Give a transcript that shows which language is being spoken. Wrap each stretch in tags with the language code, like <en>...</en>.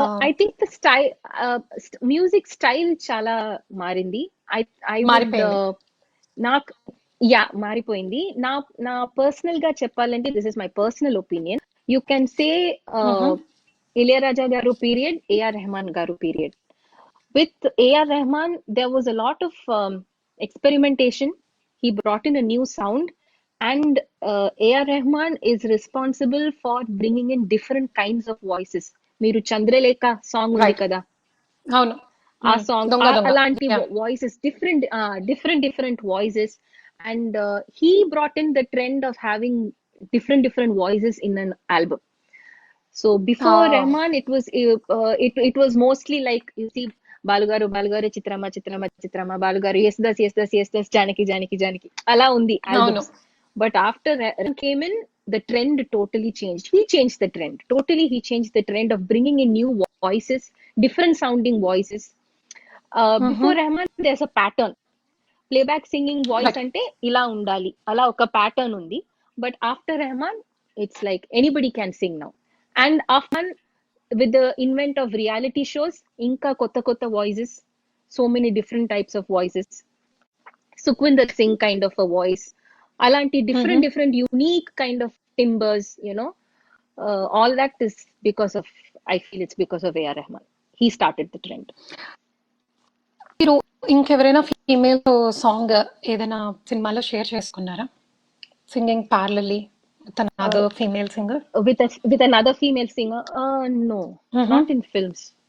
<en>I think the style, music style</en> <te>చాలా మారింది.</te> <en>I I would</en> <te>మారిపోయింది. నాకు మారిపోయింది. నా నా పర్సనల్ గా చెప్పాలంటే</te> <en>This is my personal opinion. You can say Ilaiyaraaja garu period, AR Rahman garu period. With A.R. Rahman, there was a lot of experimentation. He brought in a new sound, and A.R. Rahman is responsible for bringing in different kinds of voices.</en> <te>మీరు Chandralekha song ఉంది</te> <en>Right.</en> <te>కదా, అవును. ఆ song దొంగ దొంగ. అలాంటి</te> <en>Yeah. Voices, different voices, and he brought in the trend of having different voices in an album. So before Rahman, it was mostly like, you see, Balugaru Balugaru Chitrama Chitrama Chitrama Balugaru, yes das Janaki Janaki Janaki,</en> <te>ala undi అవును.</te> <en>albums. But after Rahman came in, the trend totally changed. He changed the trend totally. He changed the trend of bringing in new voices, different sounding voices. Before Rahman, there's a pattern. Playback singing voice right.</en> <te>అంటే ఇలా ఉండాలి, అలా ఒక pattern ఉంది.</te> <en>But after Rahman it's like anybody can sing now. And after with the invent of reality shows,</en> <te>ఇంకా కొత్త కొత్త voices,</te> <en>So many different types of voices, Sukhwinder Singh kind of a voice, అలాంటి different unique kind of timbres, you know, all that is because of, I feel it's because of AR Rahman. He started the trend.</en> <te>మీరు ఇంకెవరైనా female song ఏదైనా సినిమాలో share చేసుకున్నారా,</te> <en>Singing parallely with another female singer? With another female singer, no, not in films.</en>